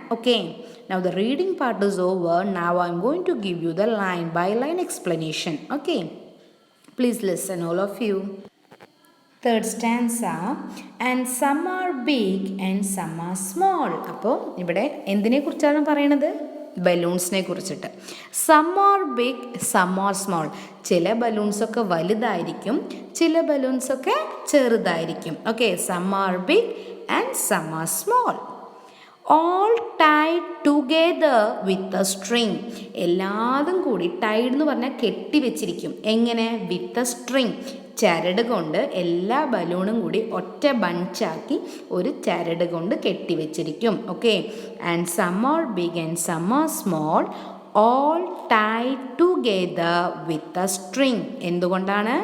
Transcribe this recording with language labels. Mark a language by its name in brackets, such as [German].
[English] Okay, now the reading part is over. Now I'm going to give you the line by line explanation. Okay, please listen all of you. Third stanza. And some are big and some are small. [Malayalam] അപ്പോൾ ഇവിടെ എന്തിനെ കുറിച്ചാണ് പറയണത്? ബലൂൺസിനെ കുറിച്ചിട്ട്. [English] Some are big, some are small. [Malayalam] ചില ബലൂൺസൊക്കെ വലുതായിരിക്കും, ചില ബലൂൺസൊക്കെ ചെറുതായിരിക്കും. [English] Okay, some are big and some are small. all tied together with a string. [Malayalam] എല്ലാതും കൂടി ടൈഡ് എന്ന് പറഞ്ഞാൽ കെട്ടി വെച്ചിരിക്കും. എങ്ങനെ? [English] with a string, [Malayalam] ചരട് കൊണ്ട് എല്ലാ ബലൂണും കൂടി ഒറ്റ ബഞ്ചാക്കി ഒരു ചരട് കൊണ്ട് കെട്ടിവെച്ചിരിക്കും. Okay. [English] And some are big and some are small, all tied together with a string. [Malayalam] എന്തുകൊണ്ടാണ്?